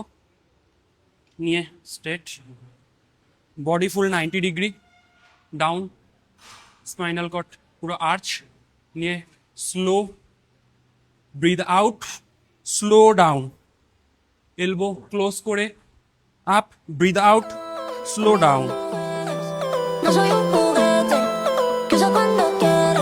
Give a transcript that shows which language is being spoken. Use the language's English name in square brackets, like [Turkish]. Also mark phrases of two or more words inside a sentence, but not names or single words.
[Bangla] নিয়ে [English] straight, body full 90 degree down, spinal cord [Bangla] পুরো আর্চ নিয়ে [English] slow breathe out, slow down, elbow close [Bangla] করে [English] up, breathe out, slow down. [Spanish] No soy un juguete que uso cuando quiere.